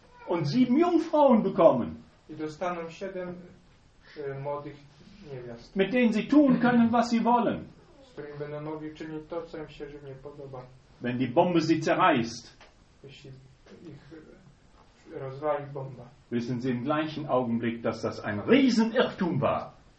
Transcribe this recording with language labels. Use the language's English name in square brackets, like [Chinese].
[German] Und sieben Jungfrauen bekommen. [Polish] I dostaną siedem młodych niewiast. [German] Mit denen sie tun können, was sie wollen. [Polish] Z którymi będą mogli czynić to, co im się żywnie podoba. [German] Wenn die Bombe sie zerreißt. [Polish] Jeśli ich rozwali bomba. [German] Wissen sie im gleichen Augenblick, dass das ein Riesenirrtum war.